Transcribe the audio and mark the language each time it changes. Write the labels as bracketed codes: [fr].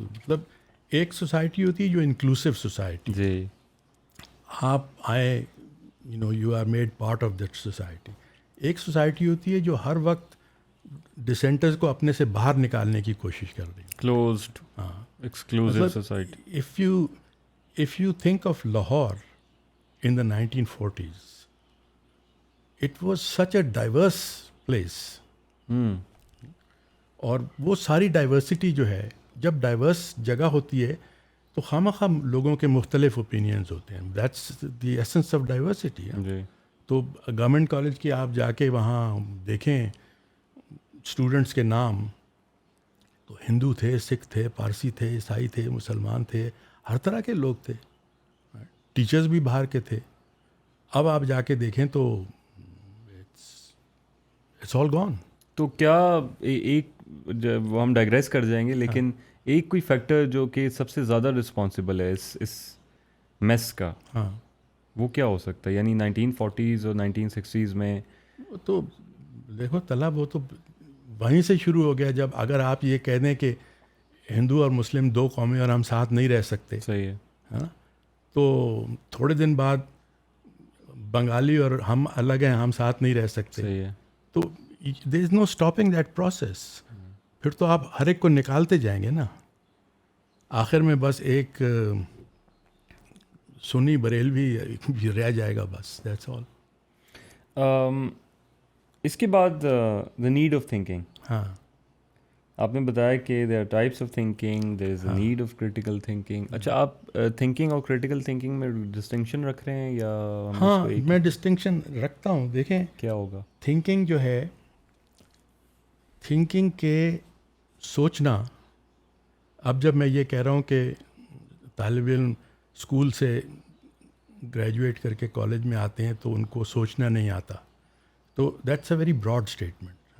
[ur] مطلب ایک سوسائٹی ہوتی ہے جو انکلوسیو سوسائٹی. جی. آپ آئے, [en] You are made part of that society. [ur] ایک سوسائٹی ہوتی ہے جو ہر وقت ڈسینٹرز کو اپنے سے باہر نکالنے کی کوشش کر رہی ہے. [en] Closed, exclusive society. if you think of Lahore in the 1940s, it was such a diverse place. [ur] اور وہ ساری ڈائیورسٹی جو ہے, جب ڈائیورس جگہ ہوتی ہے تو خواہ لوگوں کے مختلف اوپینینز ہوتے ہیں. [en] That's the essence of diversity. [ur] تو گورنمنٹ کالج کی آپ جا کے وہاں دیکھیں اسٹوڈنٹس کے نام, تو ہندو تھے, سکھ تھے, پارسی تھے, عیسائی تھے, مسلمان تھے, ہر طرح کے لوگ تھے. ٹیچرز بھی باہر کے تھے. اب آپ جا کے دیکھیں تو [en] It's all gone. [ur] تو کیا ایک, وہ ہم ڈائگریس کر جائیں گے, لیکن ایک کوئی فیکٹر جو کہ سب سے زیادہ رسپانسبل ہے اس میس کا, وہ کیا ہو سکتا ہے؟ یعنی 1940s اور 1960s میں تو دیکھو طلب, وہ تو وہیں سے شروع ہو گیا. جب اگر آپ یہ کہہ دیں کہ ہندو اور مسلم دو قومیں اور ہم ساتھ نہیں رہ سکتے, صحیح ہے نا, تو تھوڑے دن بعد بنگالی اور ہم الگ ہیں, ہم ساتھ نہیں رہ سکتے. صحیح ہے. [en] تو there is no stopping that process. [ur] پھر تو آپ ہر ایک کو نکالتے جائیں گے نا. آخر میں بس ایک سنی بریلوی رہ جائے گا, بس [en] That's all. [ur] اس کے بعد [en] The need of thinking. [ur] ہاں, آپ نے بتایا کہ [en] There are types of thinking, there is a need of critical thinking. [ur] اچھا، آپ تھنکنگ اور کریٹیکل تھنکنگ میں ڈسٹنکشن رکھ رہے ہیں یا ہاں میں ڈسٹنکشن رکھتا ہوں. دیکھیں کیا ہوگا تھنکنگ جو ہے، تھنکنگ کے سوچنا. اب جب میں یہ کہہ رہا ہوں کہ طالب علم اسکول سے گریجویٹ کر کے کالج میں آتے ہیں تو ان کو سوچنا نہیں آتا، تو [en] That's a very broad statement.